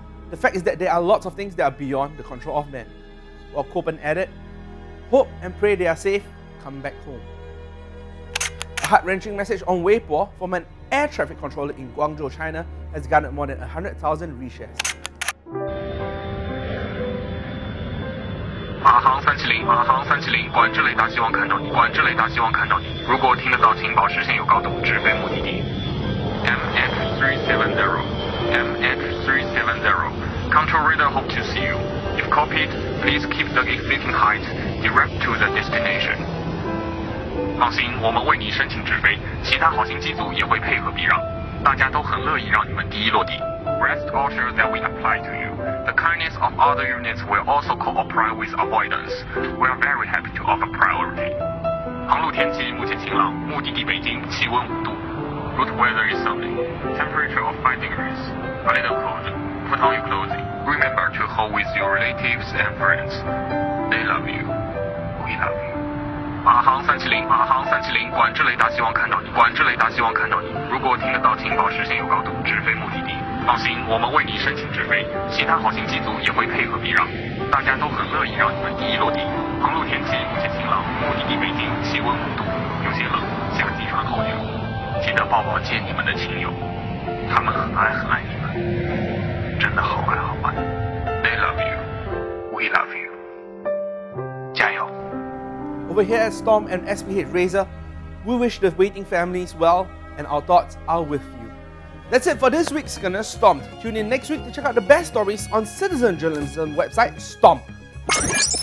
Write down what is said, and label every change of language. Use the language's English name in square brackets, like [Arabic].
[English] The fact is that there are lots of things that are beyond the control of man." While Copen added, "Hope and pray they are safe, come back home." A heart-wrenching message on Weibo from an air traffic controller in Guangzhou, China has garnered more than 100,000 reshares. [Chinese] 马航370，马航370，管制雷达希望看到你，管制雷达希望看到你。如果听得到，请保持现有高度，直飞目的地。 [English] MH370， MH370， control radar hope to see you. If copied, please keep the existing height direct to the destination. [Chinese] 放心，我们为你申请直飞，其他好心机组也会配合避让，大家都很乐意让你们第一落地。 [English] Rest assured that we apply to you. The kindness of other units will also cooperate with avoidance. We are very happy to offer priority. [Chinese] 航路天气目前晴朗，目的地北京，气温5度。 [English] Route weather is sunny. Temperature of 5 degrees. A little cold. Put on your clothing. Remember to hold with your relatives and friends. They love you. We love you. [Chinese] 马航370，马航370，管制雷达希望看到你，管制雷达希望看到你。如果听得到，请保持现有高度，直飞目的地。放心，我们为你申请直飞，其他好心机组也会配合避让，大家都很乐意让你们第一落地。航路天气目前晴朗，目的地北京，气温5度，有些冷，夏季穿厚羽绒。记得抱抱见你们的亲友，他们很爱你们，真的好爱。 [English] They love you, we love you. [Chinese] 加油！ [English] Over here at Storm and SPH Razor, we wish the waiting families well, and our thoughts are with you. That's it for this week's Gonna Stomped. Tune in next week to check out the best stories on citizen journalism website Stomped.